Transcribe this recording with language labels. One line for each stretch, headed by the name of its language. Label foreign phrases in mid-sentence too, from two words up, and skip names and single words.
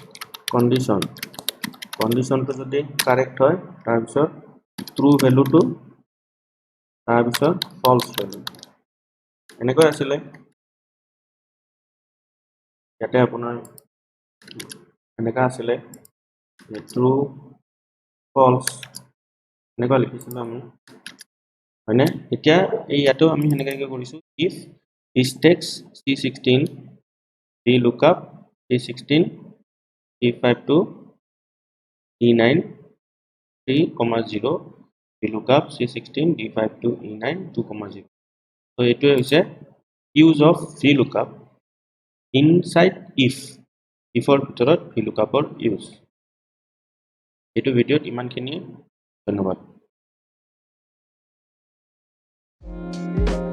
Assamese: কন্ডিশনটো যদি কাৰেক্ট হয় তাৰ পিছত
English: true valueটো
Assamese: তাৰ পিছত
English: false value
Assamese: এনেকৈ আছিল ইয়াতে আপোনাৰ এনেকা আছিল
English: true false
Assamese: এনেকুৱা লিখিছিলো আমি হয়নে এতিয়া এই ইয়াতো আমি হেনেকৈ কৰিছো
English: if is text c16 v lookup c16 c52 e9 3,0 v lookup c16 d52 e9 2,0 so
Assamese: এইটোৱে হৈছে
English: use of v lookup inside ifৰ ভিতৰত v lookupৰ use
Assamese: এইটো ভিডিঅ'ত ইমানখিনি ধন্যবাদ